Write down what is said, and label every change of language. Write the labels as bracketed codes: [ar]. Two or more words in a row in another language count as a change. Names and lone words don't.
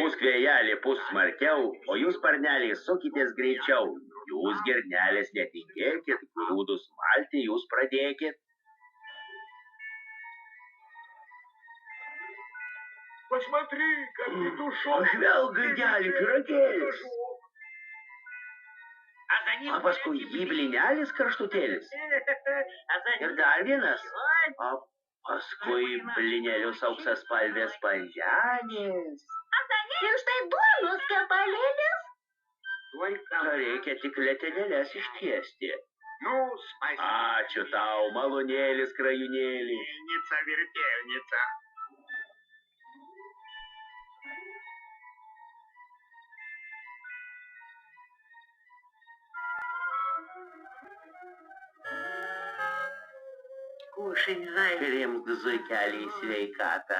[lt] Pūsk vėjelį, pūsk smarkiau, o jūs sparneliai sukitės greičiau. Jūs girnelės netikėkit, grūdus malti jūs pradėkit. [ru] Посмотри, как петушок. [lt] Pažvelk, gaidelį, piragėlis. [ru] А за ним... [lt] O paskui jį blinelis karštutėlis. Ir dar vienas. O paskui blinelius auksaspalvės panženės. Ir štai duonos kepalėlis. [ru] Только... [lt] Reikia tik letenėlės ištiesti. [ru] Ну, спасибо. [lt] Ačiū tau, malonėlis krajūnėlį. [ru] Мельница, вертельница. [lt] Kušai žairimk zuikeliai sveikatą.